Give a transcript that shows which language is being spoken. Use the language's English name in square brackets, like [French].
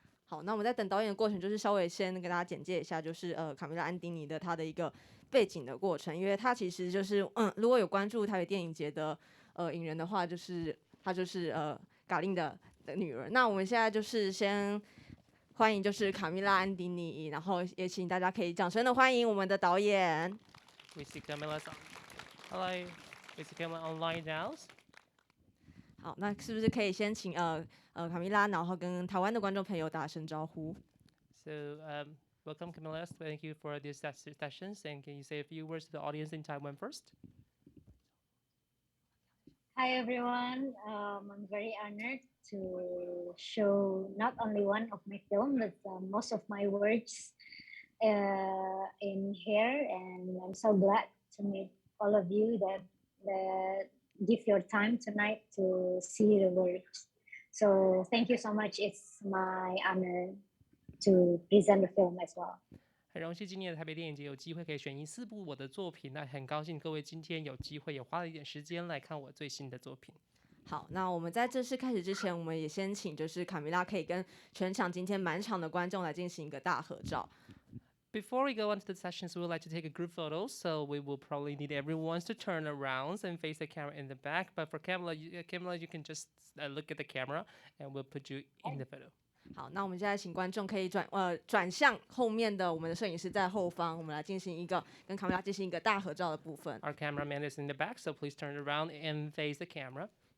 [Chinese] 好，那我们在等导演的过程，就是稍微先跟大家简介一下，就是卡米拉安迪尼的他的一个背景的过程，因为他其实就是如果有关注台北电影节的影人的话，就是他就是嘎令的女儿。那我们现在就是先欢迎就是卡米拉安迪尼，然后也请大家可以掌声的欢迎我们的导演。 [English] We see Camila's. Hello, we see Camila online now. [Chinese] 好，那是不是可以先请卡米拉，然后跟台湾的观众朋友打声招呼？ [English] So, welcome, Camila. Thank you for these sessions. And can you say a few words to the audience in Taiwan first? Hi, everyone. I'm very honored to show not only one of my films, but most of my works in here. And I'm so glad to meet all of you that give your time tonight to see the works. So thank you so much. It's my honor to present the film as well. [Chinese] 很荣幸今年的台北电影节有机会可以选映4部我的作品，那很高兴各位今天有机会也花了一点时间来看我最新的作品。好，那我们在正式开始之前，我们也先请就是卡米拉可以跟全场今天满场的观众来进行一个大合照。 [English] Before we go on to the sessions, we would like to take a group photo, so we will probably need everyone to turn around and face the camera in the back. But for Camila, you can just look at the camera, and we'll put you in the photo. [Chinese] 好，那我们现在请观众可以转向后面的我们的摄影师在后方，我们来进行一个跟卡米拉进行一个大合照的部分。 [English] Our cameraman is in the back, so please turn around and face the camera.